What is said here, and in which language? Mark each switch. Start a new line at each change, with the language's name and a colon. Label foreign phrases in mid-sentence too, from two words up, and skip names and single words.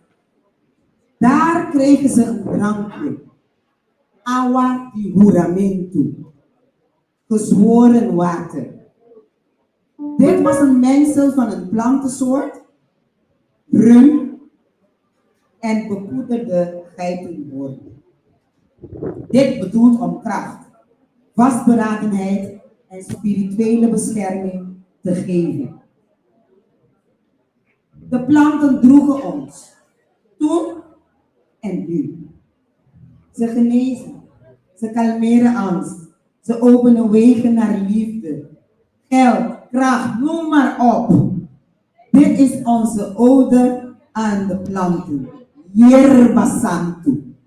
Dutch: Daar kregen ze een drankje,
Papiamento: agua di juramento,
Dutch: gezworen water. Dit was een mengsel van een plantensoort, bruin en bepoederde geitenhoorn. Dit bedoelt om kracht, vastberadenheid en spirituele bescherming te geven. De planten droegen ons, toen en nu. Ze genezen, ze kalmeren angst, ze openen wegen naar liefde, geld, kracht, noem maar op. Dit is onze ode aan de planten.
Spanish: Yerba Santo.